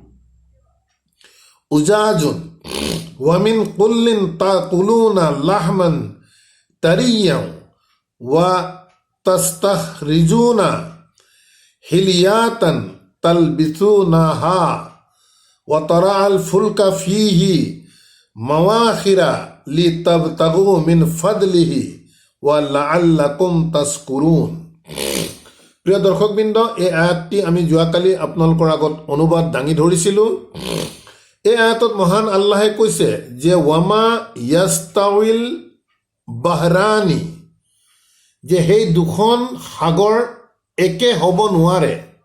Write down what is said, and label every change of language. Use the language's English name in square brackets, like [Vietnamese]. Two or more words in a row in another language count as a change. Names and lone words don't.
[Arabic] أجاج ومن كل تأكلون لحما طريا وتستخرجون حلية تلبسونها وترى الفلك فيه مواخر لتبتغوا من فضله ولعلكم تشكرون. [Assamese] প্ৰিয় দৰ্শকবৃন্দ, এই আয়াতটি আমি যোৱাকালি আপোনালোকৰ আগত অনুবাদ দাঙি ধৰিছিলোঁ। এই আয়াতত মহান আল্লাহে কৈছে যে [Arabic] وما يستوي البحران, [Assamese] যে সেই দুখন সাগৰ একে হ'ব নোৱাৰে।